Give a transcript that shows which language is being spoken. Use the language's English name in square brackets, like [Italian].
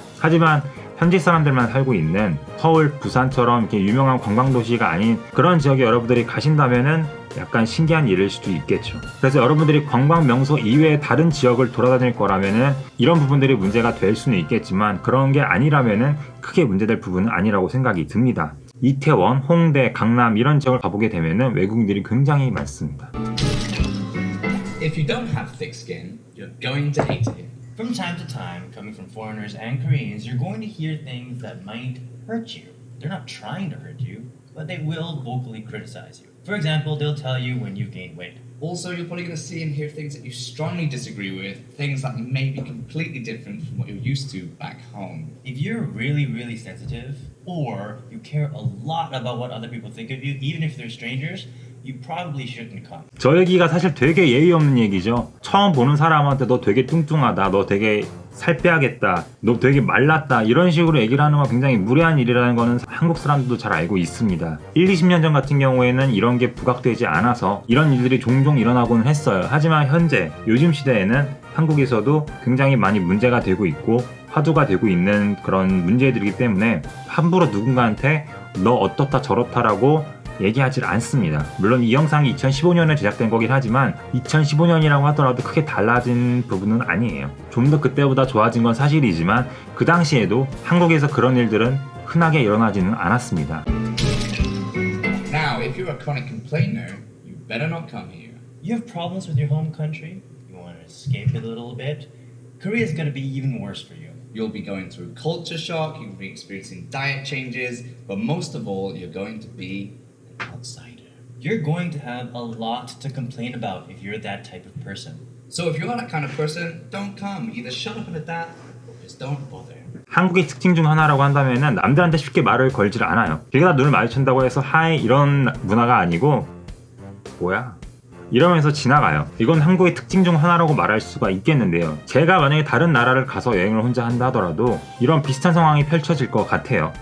[Korean] 하지만 현지 사람들만 살고 있는 서울, 부산처럼 이렇게 유명한 관광도시가 아닌 그런 지역에 여러분들이 가신다면은 약간 신기한 일일 수도 있겠죠. 그래서 여러분들이 관광 명소 이외의 다른 지역을 돌아다닐 거라면은 이런 부분들이 문제가 될 수는 있겠지만 그런 게 아니라면은 크게 문제될 부분은 아니라고 생각이 듭니다. 이태원, 홍대, 강남 이런 지역을 가보게 되면은 외국인들이 굉장히 많습니다. [English] if you don't have thick skin, you're going to hate it. From time to time, coming from foreigners and Koreans, you're going to hear things that might hurt you. They're not trying to hurt you, but they will vocally criticize you. For example, they'll tell you when you've gained weight. Also, you're probably going to see and hear things that you strongly disagree with, things that may be completely different from what you're used to back home. If you're really, really sensitive, or you care a lot about what other people think of you, even if they're strangers, you probably shouldn't come. 저 얘기가 사실 되게 예의 없는 얘기죠. 처음 보는 사람한테 너 되게 뚱뚱하다, 너 되게 살 빼야겠다, 너 되게 말랐다 이런 식으로 얘기를 하는 건 굉장히 무례한 일이라는 거는 한국 사람들도 잘 알고 있습니다. 1, 20년 전 같은 경우에는 이런 게 부각되지 않아서 이런 일들이 종종 일어나고는 했어요. 하지만 현재 요즘 시대에는 한국에서도 굉장히 많이 문제가 되고 있고 화두가 되고 있는 그런 문제들이기 때문에 함부로 누군가한테 너 어떻다 저렇다라고 얘기하지 않습니다. 물론 이 영상이 2015년에 제작된 거긴 하지만 2015년이라고 하더라도 크게 달라진 부분은 아니에요. 좀 더 그때보다 좋아진 건 사실이지만 그 당시에도 한국에서 그런 일들은 흔하게 일어나지는 않았습니다. Now, if you're a chronic complainer, you better not come here. You have problems with your home country? You want to escape it a little bit? Korea is going to be even worse for you. You'll be going through culture shock, you'll be experiencing diet changes, but most of all, you're going to be an outsider. You're going to have a lot to complain about if you're that type of person. So if you're that kind of person, don't come. Either shut up and adapt, or just don't bother. [Korean] 한국의 특징 중 하나라고 한다면은 남들한테 쉽게 말을 걸질 않아요. 길가다 눈을 마주친다고 해서 하이 이런 문화가 아니고 뭐야? 이러면서 지나가요. 이건 한국의 특징 중 하나라고 말할 수가 있겠는데요. 제가 만약에 다른 나라를 가서 여행을 혼자 한다 하더라도 이런 비슷한 상황이 펼쳐질 것 같아요.